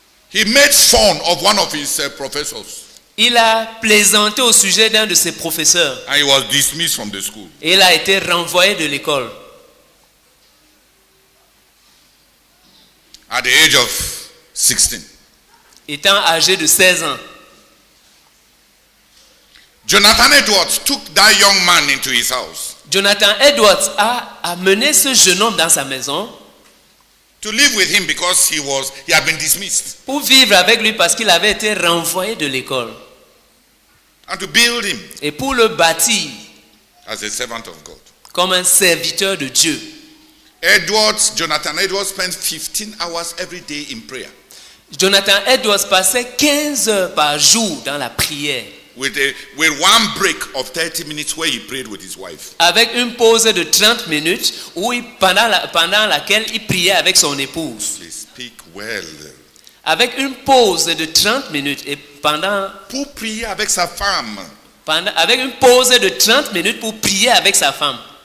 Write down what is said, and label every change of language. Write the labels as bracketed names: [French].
[English] he made fun of one of his professors. [French] il a plaisanté au sujet d'un de ses professeurs [English] And he was dismissed from the school. [French] et il a été renvoyé de l'école. [English] At the age of 16. [French] Étant âgé de 16 ans. [English] Jonathan Edwards took that young man into his house [French] Jonathan Edwards a amené ce jeune homme dans sa maison [English] to live with him because he had been dismissed, [French] pour vivre avec lui parce qu'il avait été renvoyé de l'école [English] and to build him [French] et pour le bâtir [English] as a servant of God. [French] comme un serviteur de Dieu. [English] Jonathan Edwards spent 15 hours every day in prayer [French] Jonathan Edwards passait 15 heures par jour dans la prière [English] with one break of 30 minutes where he prayed with his wife. [French] avec une pause de 30 minutes où pendant laquelle il priait avec son épouse. [English] Please speak well. [French] Avec une pause de 30 minutes et Pour prier avec sa femme. avec une pause de 30 minutes pour prier avec sa femme.